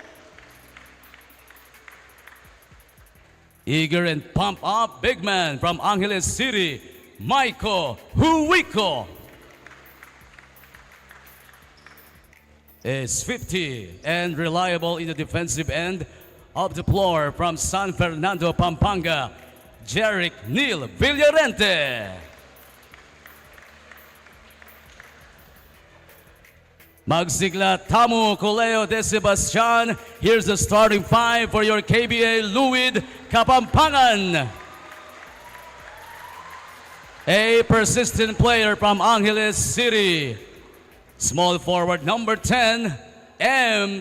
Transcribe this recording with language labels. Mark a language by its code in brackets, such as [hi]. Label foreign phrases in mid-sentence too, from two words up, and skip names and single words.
[en] Eager and pump-up big man from Angeles City, Maiko Huico. Is 50 and reliable in the defensive end of the floor from San Fernando, Pampanga, Jeric Neil Villarente. [pam] Magsigla Tamu Coleo de Sebastian. [en] Here's the starting five for your KBA Luid Kapampangan. A persistent player from Angeles City. Small forward number 10, M.